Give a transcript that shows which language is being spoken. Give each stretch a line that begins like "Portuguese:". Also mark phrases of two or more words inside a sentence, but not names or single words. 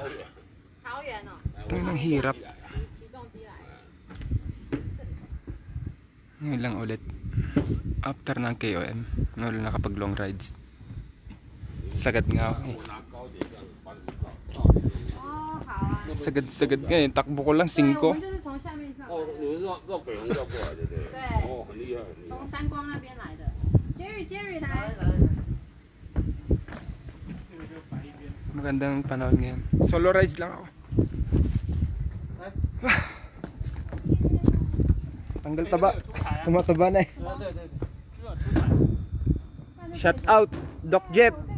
Filipino: Ito yung hirap. Ngayon lang ulit. After ng KOM. Ngayon lang nakapag
English: long rides.
Filipino: Sagad nga ako eh. Sagad nga eh. Takbo ko lang 5.
Chinese: 哦，你们绕北龙绕过来的，对。哦，很厉害，很厉害。从山光那边来的。Jerry 来。
Filipino: Magandang panahon ngayon.
English: Solo rides
Filipino: lang ako. Tanggal taba. Tumataba na eh.
English: Shout out
Filipino: Doc Jeff.